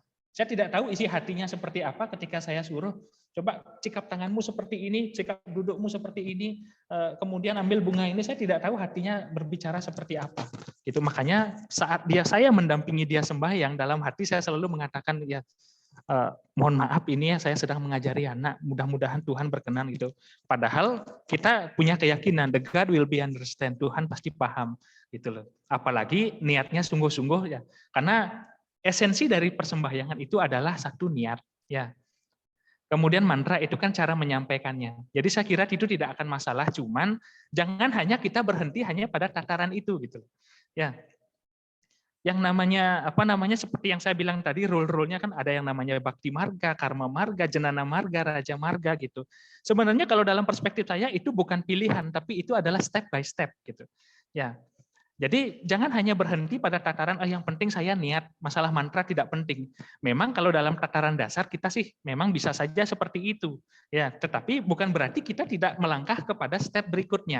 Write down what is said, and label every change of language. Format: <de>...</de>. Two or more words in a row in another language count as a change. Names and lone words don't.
<id>Saya tidak tahu isi hatinya seperti apa ketika saya suruh, coba sikap tanganmu seperti ini, sikap dudukmu seperti ini, kemudian ambil bunga ini, saya tidak tahu hatinya berbicara seperti apa. Gitu. Makanya saat saya mendampingi dia sembahyang, dalam hati saya selalu mengatakan, ya mohon maaf ini ya saya sedang mengajari anak, mudah-mudahan Tuhan berkenan gitu. Padahal kita punya keyakinan</id> <en>the God will be understand,</en> <id>Tuhan pasti paham gitu loh. Apalagi niatnya sungguh-sungguh ya. Karena esensi dari persembahyangan itu adalah satu niat ya. Kemudian mantra itu kan cara menyampaikannya. Jadi saya kira itu tidak akan masalah, cuman jangan hanya kita berhenti hanya pada tataran itu gitu. Ya. Yang namanya seperti yang saya bilang tadi, role-nya kan ada yang namanya</id> <sa>bakti marga, karma marga, jenana marga, raja marga</sa> <id>gitu. Sebenarnya kalau dalam perspektif saya itu bukan pilihan, tapi itu adalah</id> <en>step by step</en> <id>gitu. Ya. Jadi jangan hanya berhenti pada tataran yang penting saya niat, masalah mantra tidak penting. Memang kalau dalam tataran dasar kita sih memang bisa saja seperti itu. Ya, tetapi bukan berarti kita tidak melangkah kepada step berikutnya.</id>